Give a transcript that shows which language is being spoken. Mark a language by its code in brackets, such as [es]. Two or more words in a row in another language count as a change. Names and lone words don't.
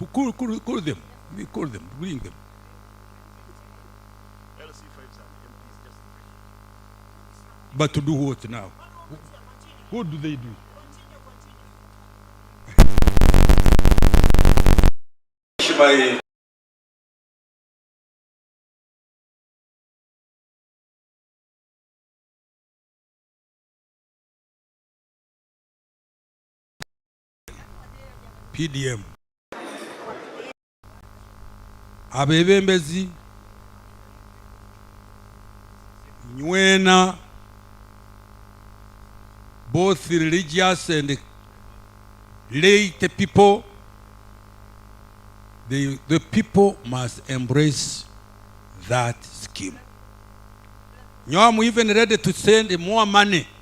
[en] Call them. We call them. Bring them. But to do what now? What do they do? By PDM. Abebembezi nywena, both religious and lay people, the people must embrace that scheme. I'm even ready to send more money.